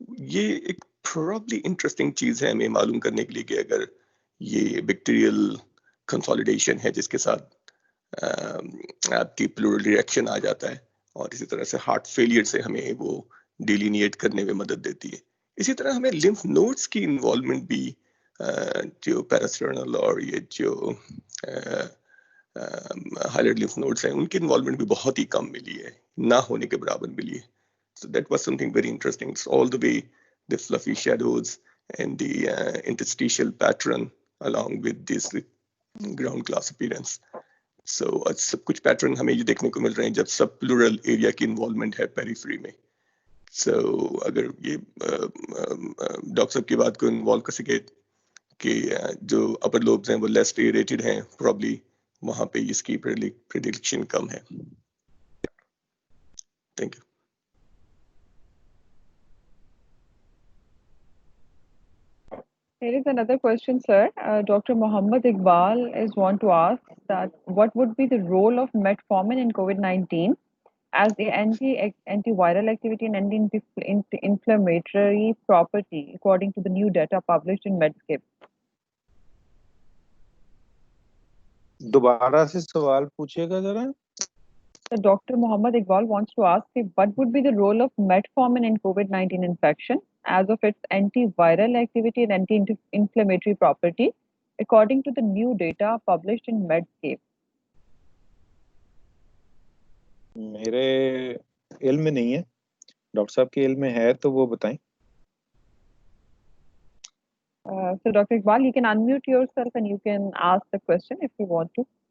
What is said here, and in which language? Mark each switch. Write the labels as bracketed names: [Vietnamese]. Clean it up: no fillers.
[Hindi] ये एक probably interesting चीज है हमें मालूम करने के लिए कि अगर ये बैक्टीरियल कंसोलिडेशन है जिसके साथ आपकी प्लूरल रिएक्शन आ जाता है, और इसी तरह से हार्ट फेलियर से हमें वो डिलीनिएट करने में मदद देती है. इसी तरह हमें लिम्फ नोड्स की इन्वॉल्वमेंट भी जो पैरास्टर्नल और ये जो हाइलाइट लिम्फ नोड्स हैं उनकी इन्वॉल्वमेंट भी बहुत ही कम मिली है, ना होने के बराबर मिली है. [English] So that was something very interesting. It's all the way the fluffy shadows and the interstitial pattern along with this ground glass appearance. [Hindi] So सब कुछ पैटर्न हमें ये देखने को मिल रहे हैं जब सब प्लूरल एरिया की इन्वॉल्वमेंट है पेरिफेरी में. So अगर ये डॉक्टर साहब की बात को इन्वॉल्व कर सके कि जो अपर लोब्स हैं वो लेस एरेटेड हैं, प्रॉब्ली वहाँ पे इसकी प्रेडिक्शन कम है. [English] Thank you. Here is another question, sir. Dr. Mohammed Iqbal is want to ask that what would be the role of metformin in COVID-19 as the antiviral activity and anti-inflammatory property according to the new data published in Medscape? [Hindi] दोबारा से सवाल पूछिएगा जरा. [English] So Dr. Mohammed Iqbal wants to ask what would be the role of metformin in COVID-19 infection as of its antiviral activity and anti-inflammatory property according to the new data published in Medscape. [Hindi] मेरे इल्म में नहीं है, doctor साहब के इल्म में है तो वो बताएं. [English] So Dr. Iqbal, you can unmute yourself and you can ask the question if you want to.